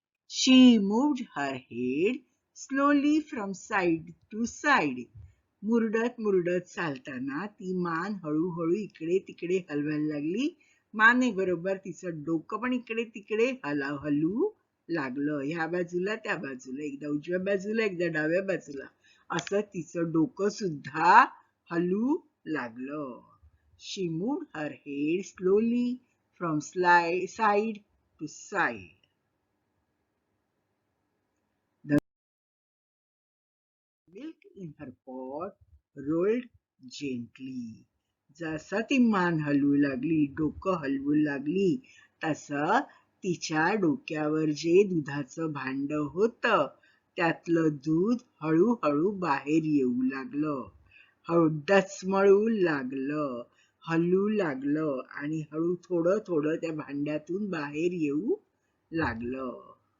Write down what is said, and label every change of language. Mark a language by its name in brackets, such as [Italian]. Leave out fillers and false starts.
[English] She moved her head slowly from side to side. [Marathi] मुरडत मुरडत चालताना ती मान हळूहळू इकडे तिकडे हलवायला लागली. माने बरोबर तिचं डोकं पण इकडे तिकडे हलू लागलं. ह्या बाजूला त्या बाजूला, एकदा उजव्या बाजूला एकदा डाव्या बाजूला, असं तिचं डोकं सुद्धा हलू लागलं. [English] She moved her head slowly from side to side. The milk in her pot rolled gently. [Marathi] जसं ती मान हलवू लागली, डोकं हलवू लागली, तसं तिच्या डोक्यावर जे दुधाचं भांड होतं त्यातलं दूध हळूहळू बाहेर येऊ लागलं. डचमळू लागलं, हलू लागलं आणि हळू थोडं थोडं त्या भांड्यातून बाहेर येऊ लागलं.